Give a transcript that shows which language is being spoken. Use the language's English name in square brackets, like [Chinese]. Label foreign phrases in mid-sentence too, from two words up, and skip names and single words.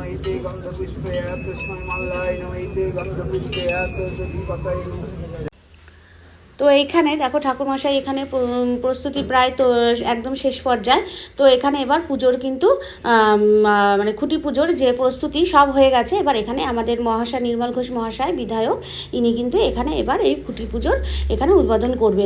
[Sanskrit] इति गन्धपुष्पे तस्मै मल्लाय नमः इति गन्धपुष्पे तद्दीपकाय नमः। [Bangla] তো এইখানে দেখো ঠাকুরমশাই এখানে প্রস্তুতি প্রায় তো একদম শেষ পর্যায়ে। তো এখানে এবার পুজোর কিন্তু মানে খুঁটি পুজোর যে প্রস্তুতি সব হয়ে গেছে। এবার এখানে আমাদের মহাশয় নির্মল ঘোষ মহাশয় বিধায়ক, ইনি কিন্তু এখানে এবার এই খুঁটি পুজোর এখানে উদ্বোধন করবেন।